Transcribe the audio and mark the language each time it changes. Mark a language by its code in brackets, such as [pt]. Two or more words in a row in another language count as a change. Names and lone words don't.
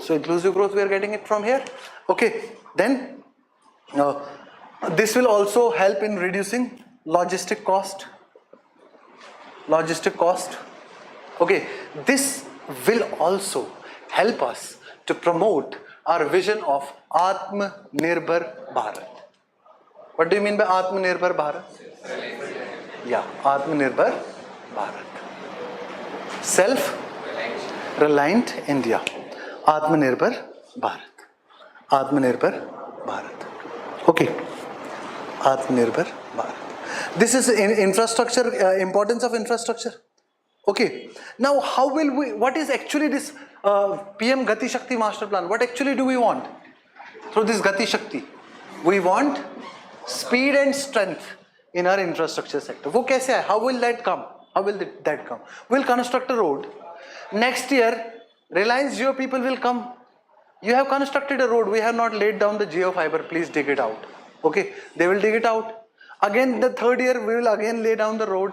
[en] So inclusive growth we are getting it from here. Okay, then this will also help in reducing logistic cost. Okay, this will also help us to promote our vision of Atmanirbhar Bharat. What do you mean by Atmanirbhar Bharat? Yeah, Atmanirbhar Bharat. Self-reliant India. Atmanirbhar Bharat. Atmanirbhar Bharat. Okay. Atmanirbhar Bharat. This is in infrastructure, importance of infrastructure. Okay. Now, how will we, what is actually this PM Gati Shakti Master Plan? What actually do we want through this Gati Shakti? We want speed and strength in our infrastructure sector. [hi] वो कैसे है? [en] How will that come? How will that come? We'll construct a road. Next year, Reliance Jio people will come. You have constructed a road. We have not laid down the Jio fiber. Please dig it out. Okay, they will dig it out. Again, the third year, we will again lay down the road.